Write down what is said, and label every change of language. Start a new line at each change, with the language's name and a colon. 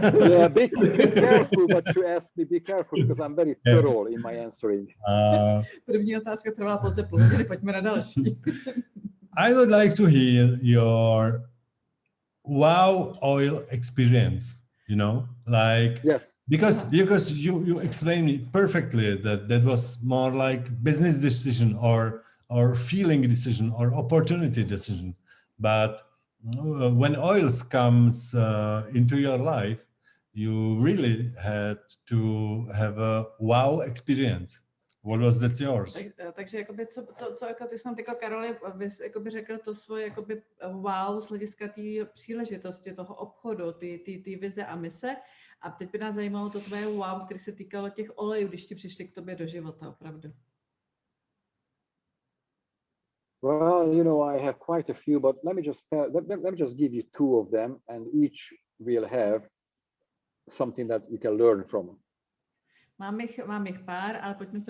English: Yeah, be careful what you ask me, be careful, because I'm very thorough in my answering.
Czech: První otázka trvala pouze půl hodiny, pojďme na další.
English: I would like to hear your wow oil experience, you know, like, yes. Because you explained it perfectly that was more like business decision or feeling decision or opportunity decision. But when oils comes into your life, you really had to have a wow experience. What was that yours?
Czech: Takže jakoby, co jako ty jsi nám teďka, Karoli, jakoby řekl to svoje jakoby wow z hlediska té příležitosti, toho obchodu, ty vize a mise. A teď by nás zajímalo to tvoje wow, které se týkalo těch olejů, když ti přišli k tobě do života, opravdu.
English: Well, you know, I have quite a few, but let me just give you two of them, and each will have something that you can learn from.
Czech: Mám jich pár, ale pojďme se